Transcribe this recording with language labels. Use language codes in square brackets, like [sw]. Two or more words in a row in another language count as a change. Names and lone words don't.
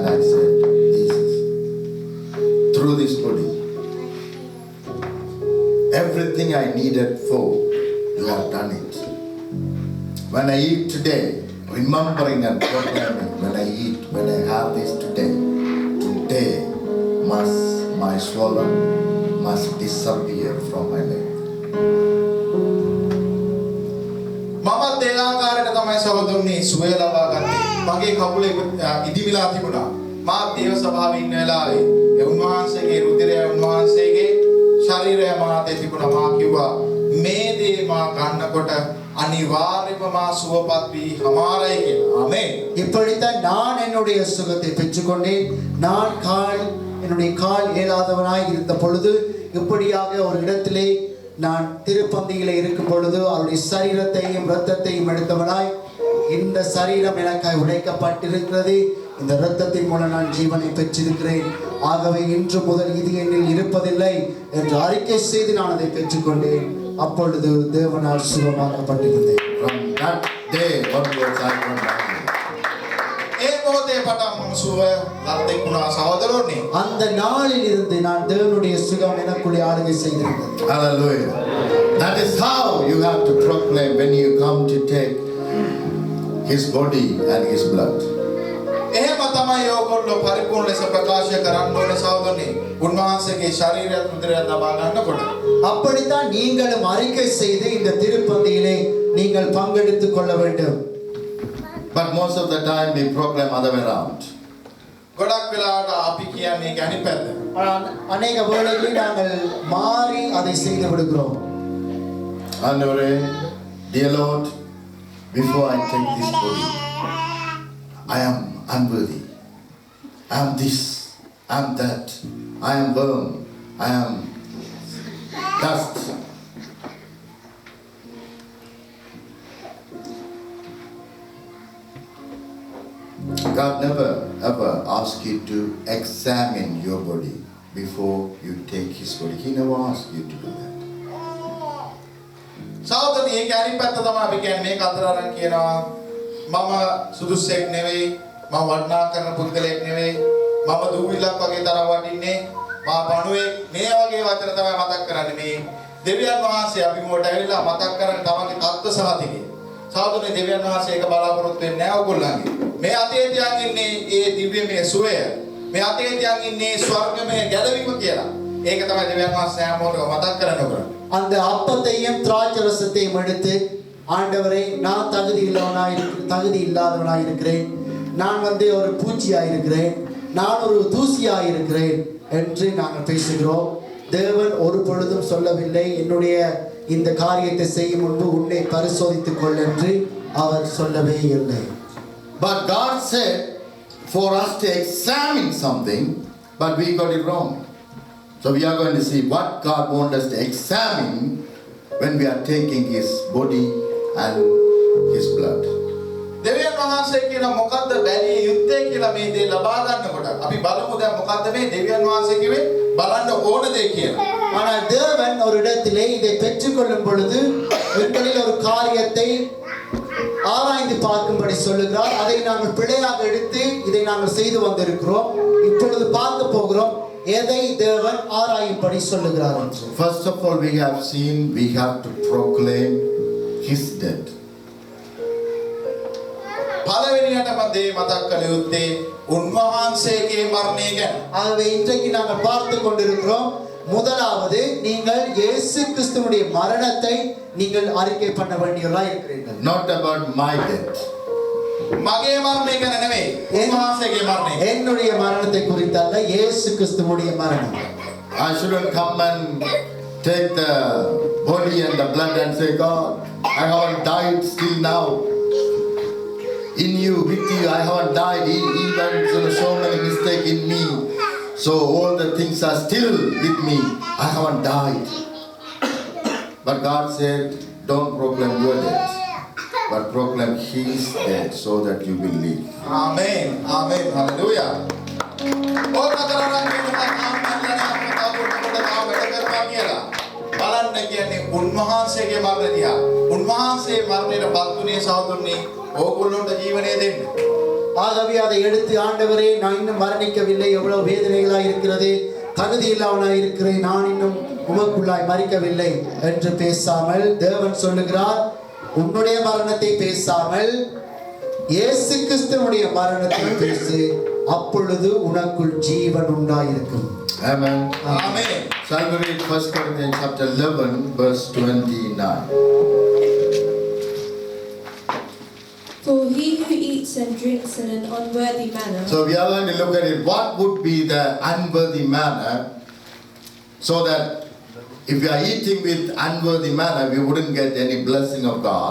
[en] I said, Jesus, through this body, everything I needed for, you have done it. When I eat today, remembering and proclaiming, when I eat, when I have this today must my swollen must disappear from my leg. [si] මමත් ඒ ආකාරයට තමයි සහෝදරනි සුවය ලබා ගත්තේ. මගේ කකුලේ ඉදිමිලා තිබුණා. මාත් දේව සභාවේ ඉන්න වෙලාවේ ඒ උන්වහන්සේගේ රුධිරය උන්වහන්සේගේ ශරීරය මාතේ තිබුණා. මා කිව්වා මේ දේ මා ගන්නකොට අනිවාර්යයෙන්ම මා සුවපත් වී හමාරයි කියලා. ආමේන්. [ta] இப்படித்தான் நான் என்னுடைய சுகத்தை பெற்றுக்கொண்டேன். நான் என்னுடைய கால் இயலாதவனாய் இருந்த பொழுது இப்படியாக ஒரு இடத்திலே நான் திருப்பந்தியிலே இருக்கும் பொழுது அவருடைய சரீரத்தையும் இரத்தத்தையும் எடுத்தவனாய் இந்த சரீரம் எனக்காய் உடைக்கப்பட்டிருக்கிறது. இந்த இரத்தத்தின் மூலம் நான் ஜீவனை பெற்றிருக்கிறேன். ஆகவே இன்று முதல் இது என்னில் இருப்பதில்லை என்று அறிக்கை செய்து நான் அதை பெற்றுக்கொண்டேன். அப்பொழுது தேவனால் சுகமாக்கப்பட்டிருந்தேன். [en] From that day onwards I went back. [si] ඒ මොහොතේ පටන් මම සුවය ලද්දෙක් වුණා සහෝදරෝනි. [ta] அந்த நாளில் இருந்து நான் தேவனுடைய சுகம் எனக்குள்ளே ஆளுகை செய்திருந்தது. [en] Hallelujah. That is how you have to proclaim when you come to take his body and his blood. [si] එහෙම තමයි ඕගොල්ලෝ පරිපූර්ණ ලෙස ප්‍රකාශ කරන්න ඕනේ සහෝදරනි. උන්වහන්සේගේ ශරීරය රුධිරය ලබා ගන්නකොට [ta] அப்படித்தான் நீங்களும் அறிக்கை செய்து இந்த திருப்பந்தியிலே நீங்கள் பங்கெடுத்துக் கொள்ள வேண்டும். [en] But most of the time we proclaim other way around. [si] ගොඩක් වෙලාවට අපි කියන්නේ ඒක අනිත් පැත්ත. [ta] அநேக வேளைகளில் நாங்கள் மாறி அதை செய்து விடுகிறோம். [en] And dear Lord, before I take this body, I am unworthy. I am this, I am that, I am worm, I am dust. God never ever asks you to examine your body before you take his body. He never asks you to do that. [si] සහෝදරනි ඒක අනිත් පැත්ත තමයි අපි කියන්නේ මේක අතර අරන් කියනවා මම සුදුස්සෙක් නෙවෙයි මම වර්ණනා කරන පුද්ගලයෙක් නෙවෙයි මම දූවිලක් වගේ තරම් වටින්නේ මා පණුවෙක් මේ වගේ වචන තමයි මතක් කරන්නේ මේ දෙවියන් වහන්සේ අපි මොකට ඇවිල්ලා මතක් කරන් තමන්ගේ තත්ත්ව සහතිකේ සහෝදරනි දෙවියන් වහන්සේ ඒක බලාපොරොත්තු වෙන්නේ නැහැ ඔයගොල්ලන්ගේ මේ අතේ තියන් ඉන්නේ ඒ දිව්‍යමය සුවය මේ අතේ තියන් ඉන්නේ ස්වර්ගමය ගැලවීම කියලා ඒක තමයි දෙවියන් වහන්සේ හැම මොහොතකම මතක් කරන්නේ [ta] அந்த அப்பத்தையும் திராட்சை ரசத்தையும் எடுத்து ஆண்டவரே நான் தகுதி இல்லாதவனாய் இருக்கிறேன் நான் ஒரு பூச்சியாய் இருக்கிறேன் நான் ஒரு தூசியாய் இருக்கிறேன் என்று நாங்கள் பேசுகிறோம். தேவன் ஒரு பொழுதும் சொல்லவில்லை என்னுடைய இந்த காரியத்தை செய்யும் முன்பு உன்னை பரிசோதித்துக் கொள் என்று அவர் சொல்லவே இல்லை. [en] But God said for us to examine something, but we got it wrong. So we are going to see what God wants us to examine when we are taking his body and his blood. [si] දෙවියන් වහන්සේ කියන මොකද්ද බැලිය යුත්තේ කියලා මේ දේ ලබා ගන්නකොට අපි බලමු දැන් මොකද්ද මේ දෙවියන් වහන්සේ කිව්වේ බලන්න ඕන දේ කියලා. [ta] ஆனால் தேவன் ஒரு இடத்திலே இதை பெற்றுக்கொள்ளும் பொழுது எங்களில் ஒரு காரியத்தை ஆராய்ந்து பார்க்கும்படி சொல்லுகிறார். அதை நாங்கள் பிழையாக எடுத்து இதை நாங்கள் செய்து வந்திருக்கிறோம். இப்பொழுது பார்க்க போகிறோம் எதை தேவன் ஆராயும்படி சொல்லுகிறார் என்று. [en] First of all, we have seen we have to proclaim his death. [si] පළවෙනියටම දේ මතක් කළ යුත්තේ උන්වහන්සේගේ මරණය ගැන. [ta] ஆகவே இன்றைக்கு நாங்கள் பார்த்து கொண்டிருக்கிறோம் முதலாவது நீங்கள் இயேசு கிறிஸ்துவுடைய மரணத்தை நீங்கள் அறிக்கை பண்ண வேண்டியவர்களாய் இருக்கிறீர்கள். [en] Not about my death. [si] මගේ මරණය ගැන නෙවෙයි. උන්වහන්සේගේ මරණය. [ta] என்னுடைய மரணத்தை குறித்தல்ல, இயேசு கிறிஸ்துவுடைய மரணம். [en] I shouldn't come and take the body and the blood and say, God, I haven't died still now. In you, with you, I haven't died. Even so many mistakes in me. So all the things are still with me. I haven't died. But God said, don't proclaim your death, but proclaim His death so that you will live. [si] ආමේන්. ආමේන්. හලෙලූයා. ඕක කරනවා කියලා. බලන්න කියන්නේ උන්වහන්සේගේ මරණය දිහා. උන්වහන්සේ මරණයට පත් වුණේ සහෝදරනි ඕගොල්ලොන්ට ජීවනය දෙන්න. [ta] ஆகவே அதை எடுத்து, ஆண்டவரே நான் இன்னும் மரணிக்கவில்லை, எவ்வளவு வேதனைகளாய் இருக்கிறது, தகுதி இல்லாமலாய் இருக்கிறேன், நான் இன்னும் உமக்குள்ளாய் மரிக்கவில்லை என்று பேசாமல் தேவன் சொல்லுகிறார், உன்னுடைய மரணத்தை பேசாமல் இயேசு கிறிஸ்துவுடைய மரணத்தை பேசு, அப்பொழுது உனக்குள் ஜீவன் உண்டாயிருக்கும். [en] Amen. [si] ආමේන්. [en] Shall we read 1 Corinthians chapter 11 verse 29. For he who eats and drinks in an unworthy manner So we are going to look at it. What would be the unworthy manner, so that if we are eating with unworthy manner, we wouldn't get any blessing of God.